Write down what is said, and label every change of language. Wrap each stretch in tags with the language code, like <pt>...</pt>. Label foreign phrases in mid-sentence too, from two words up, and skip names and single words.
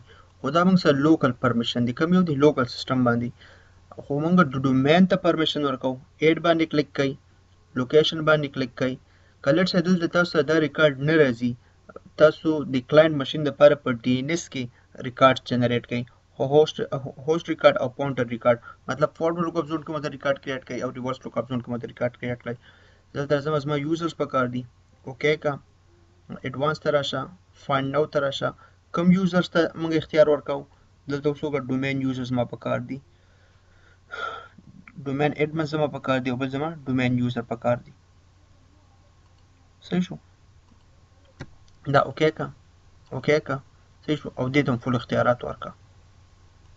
<ps>خو دا موږ سره</ps> <en>local permission</en> <ps>دی کوم یو دی</ps> <en>local system</en> <ps>باندې. خو موږ ډومین ته پرمیشن ورکوو ایډ باندې کلیک کوئ لوکیشن باندې کلیک کوئ. کله چې دلته تاسو دا ریکارډ نه راځي تاسو د</ps> <en>client machine</en> <ps>لپاره په ډي ان ایس کې</ps> <en>record generate</en> <ps>کوئ.</ps> <en>host record</en> <ps>او</ps> <en>pointer record</en> <ps>مطلب</ps> <en>forward lookup zone</en> <ps>کې مته</ps> <en>record create</en> <ps>کړئ او</ps> <en>reverse lookup zone</en> <ps>کې مته</ps> <en>record create</en> <ps>کړئ. دلته زما یوزرز پکار دي اوکے کا ایڈوانس ته راشه</ps> <en>find now</en> <ps>ته راشه کوم یوزرز ته موږ اختیار ورکاو دلته اوس وګور</ps> <en>domain users</en> <ps>ما پکار دي</ps> <en>domain admin</en> <ps>زما پکار دي او بل زما</ps> <en>domain user</en> <ps>پکار دي. صحیح شو دا اوکے کا صحیح شو او دې ته فل اختیارات ورکا اپلای کا.</ps>